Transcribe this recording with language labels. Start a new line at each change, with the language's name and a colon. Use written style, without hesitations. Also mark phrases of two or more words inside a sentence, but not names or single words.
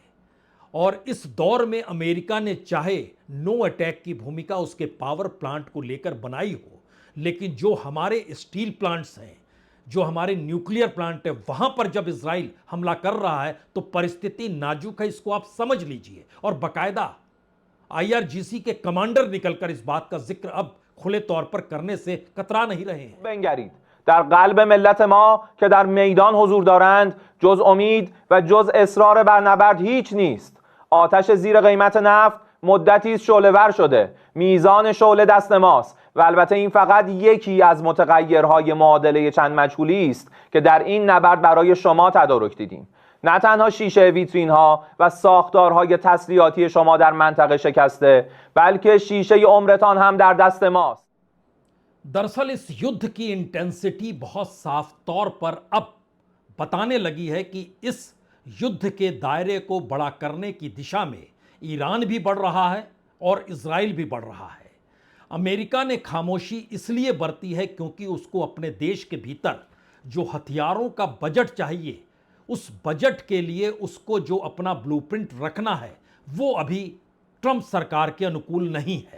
Hindi: और इस दौर में अमेरिका ने चाहे
English: no attack
Hindi: की भूमिका उसके पावर प्लांट को लेकर बनाई हो, लेकिन जो हमारे
English: steel plants
Hindi: हैं, जो हमारे
English: nuclear plant
Hindi: है, वहां पर जब इजराइल हमला कर रहा है तो परिस्थिति नाजुक है, इसको आप समझ लीजिए। और बाकायदा आईआरजीसी के कमांडर निकलकर इस बात का जिक्र अब खुले तौर पर करने से कतरा नहीं रहे हैं।
Persian: بنگرید در قلب ملت ما که در میدان حضور دارند جز امید و جز اصرار بر نبرد هیچ نیست. آتش زیر قیمت نفت مدتی است شعله‌ور شده. میزان شعله دست ماست و البته این فقط یکی از متغیرهای معادله چند مجهولی است که در این نبرد برای شما تدارک دیدیم. نه تنها شیشه ویترین ها و ساختارهای تسلیحاتی شما در منطقه شکسته، بلکه شیشه عمرتان هم در دست ماست.
Hindi: दरअसल इस युद्ध की इंटेंसिटी बहुत साफ तौर पर अब बताने लगी है कि इस युद्ध के दायरे को बड़ा करने की दिशा में ईरान भी बढ़ रहा है और इजराइल भी बढ़ रहा है। अमेरिका ने खामोशी इसलिए बरती है क्योंकि उसको अपने देश के भीतर जो हथियारों का बजट चाहिए, उस बजट के लिए उसको जो अपना ब्लूप्रिंट रखना है वो अभी ट्रंप सरकार के अनुकूल नहीं है।